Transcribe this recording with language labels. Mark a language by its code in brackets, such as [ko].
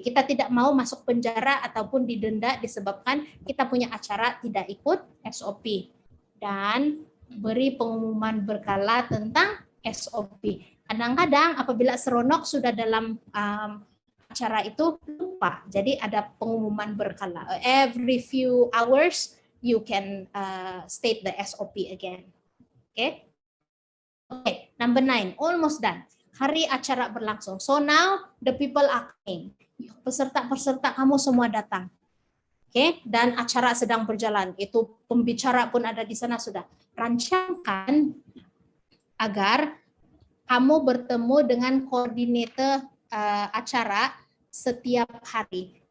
[ms] Kita tidak mau masuk penjara ataupun didenda disebabkan kita punya acara tidak ikut SOP. Dan beri pengumuman berkala tentang SOP. Kadang-kadang apabila seronok sudah dalam acara itu lupa. Jadi ada pengumuman berkala. [en] Every few hours you can state the SOP again. Okay? Okay, number 9, almost done. [ms] Hari acara berlangsung. [en] So now the people are coming. [ms] Peserta-peserta kamu semua datang. Oke, dan acara sedang berjalan. Itu pembicara pun ada di sana sudah. Rancangkan agar kamu bertemu dengan koordinator acara setiap hari.